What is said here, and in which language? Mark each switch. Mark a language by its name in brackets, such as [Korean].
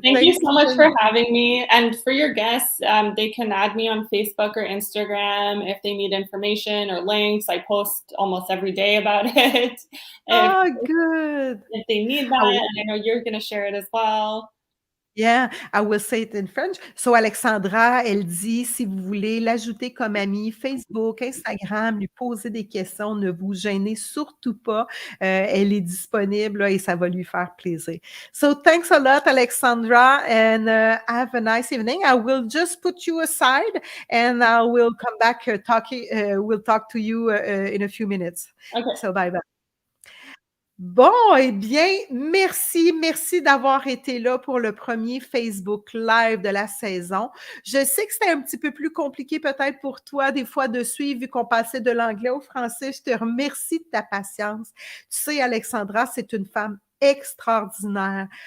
[English] Thank you so much for having me. And for your guests, they can add me on Facebook or Instagram if they need information or links. I post almost every day about it. Good. If they need that, and I know you're going to share it as well. Yeah, I will say it in French. [French] So, Alexandra, elle dit, si vous voulez l'ajouter comme amie, Facebook, Instagram, lui poser des questions, ne vous gênez surtout pas. Elle est disponible là, et ça va lui faire plaisir. [English] So, thanks a lot, Alexandra, and have a nice evening. I will just put you aside, and I will come back talking. We'll talk to you in a few minutes. Okay. So, bye-bye. [French] Bon, eh bien, merci d'avoir été là pour le premier Facebook Live de la saison. Je sais que c'était un petit peu plus compliqué peut-être pour toi des fois de suivre vu qu'on passait de l'anglais au français. Je te remercie de ta patience. Tu sais, Alexandra, c'est une femme extraordinaire.